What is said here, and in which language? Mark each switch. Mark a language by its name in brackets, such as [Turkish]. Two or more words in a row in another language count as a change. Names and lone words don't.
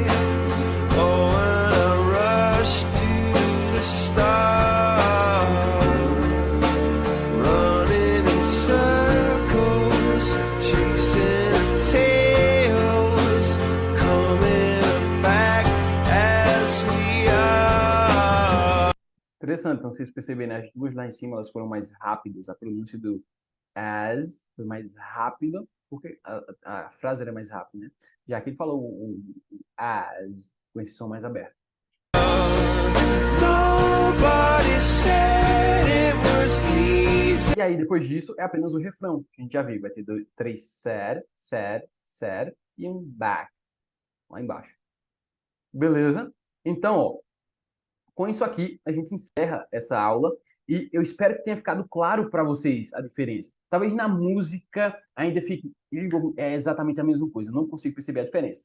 [English] Oh, when I rush to the start, running in circles, chasing tails, coming back as we are. [Portuguese] Interessante, então vocês perceberem, as duas lá em cima elas foram mais rápidas, a pronúncia do as foi mais rápida, porque a frase era mais rápida, né? Já que ele falou o as com esse som mais aberto. [English] Nobody said it was easy. [Portuguese] E aí, depois disso, é apenas o refrão, que a gente já viu. Vai ter três [English] sad, sad, sad [Portuguese] e um back, lá embaixo. Beleza? Então, ó, com isso aqui, a gente encerra essa aula e eu espero que tenha ficado claro para vocês a diferença. Talvez na música ainda fique exatamente a mesma coisa, eu não consigo perceber a diferença.